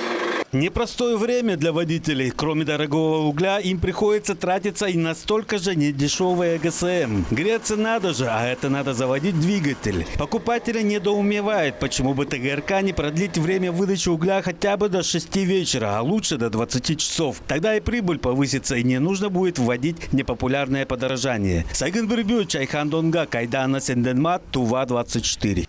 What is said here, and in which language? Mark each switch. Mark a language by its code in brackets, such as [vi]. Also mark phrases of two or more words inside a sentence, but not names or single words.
[ru] Непростое время для водителей. Кроме дорогого угля, им приходится тратиться и на столько же недешевое ГСМ. Греться надо же, а это надо заводить двигатель. Покупатели недоумевают, почему бы ТГРК не продлить время выдачи угля хотя бы до 6 вечера, а лучше до 20 часов. Тогда и прибыль повысится, и не нужно будет вводить непопулярное подорожание. Сайгын Бирбю, Чайхан Донга, Кайдана Сенденмат, Тува 24.